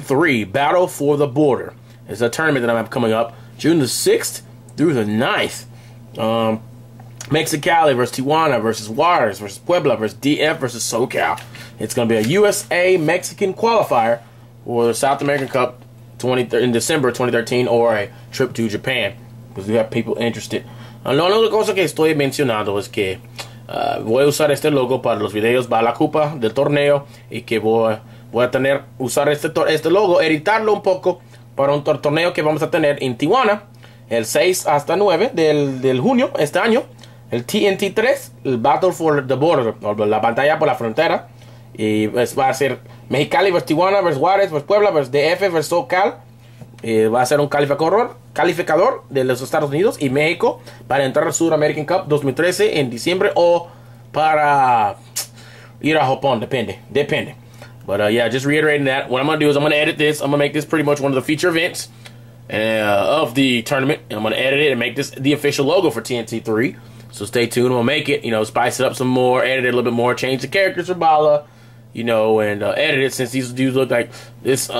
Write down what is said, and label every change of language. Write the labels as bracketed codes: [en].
[en] 3 Battle for the Border. It's a tournament that I have coming up June the 6th through the 9th. Mexicali versus Tijuana versus Juarez versus Puebla versus DF versus SOCAL. It's going to be a USA Mexican qualifier for the South American Cup in December 2013, or a trip to Japan, because we have people interested. [es] La única cosa que estoy mencionando es que voy a usar este logo para los videos para la Copa del torneo, y que voy a usar este logo, editarlo un poco para un torneo que vamos a tener en Tijuana el 6 hasta 9 del junio este año, el T.N.T. 3, el Battle for the Border, la batalla por la frontera, y va a ser Mexicali versus Tijuana versus Juárez versus Puebla versus DF versus SOCAL. Va a ser un calificador de los Estados Unidos y México para entrar al Sur American Cup 2013 en diciembre, o para ir a Japón, depende. [en] But yeah, just reiterating that, what I'm going to do is I'm going to edit this. I'm going to make this pretty much one of the feature events of the tournament, and I'm going to edit it and make this the official logo for T.N.T. 3. So stay tuned. We'll make it, you know, spice it up some more, edit it a little bit more, change the characters for Bala, you know, and edit it, since these dudes look like this.